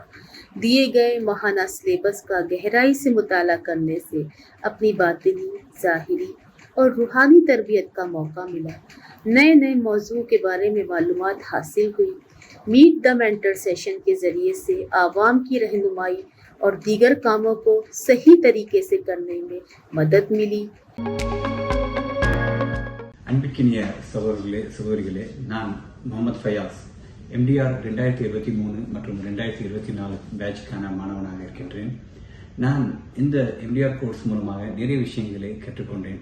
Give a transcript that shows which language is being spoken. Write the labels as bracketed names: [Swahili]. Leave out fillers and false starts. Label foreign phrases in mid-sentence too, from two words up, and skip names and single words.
[Urdu] دیے گئے ماہانہ سلیبس کا گہرائی سے مطالعہ کرنے سے اپنی باطنی، ظاہری اور روحانی تربیت کا موقع ملا۔ نئے موضوع کے بارے میں معلومات حاصل ہوئی۔ میٹ دا مینٹر سیشن کے ذریعے سے عوام کی رہنمائی اور دیگر کاموں کو صحیح طریقے سے کرنے میں مدد ملی۔ [Tamil] அன்பிற்கினிய சகோதரிகளே, நான் முகமது ஃபயாஸ் MDR 2023 மற்றும் 2024 பேட்சுக்கான மாணவனாக இருக்கின்றேன். நான் இந்த MDR கோர்ஸ் மூலமாக நிறைய விஷயங்களை கற்றுக்கொண்டேன்.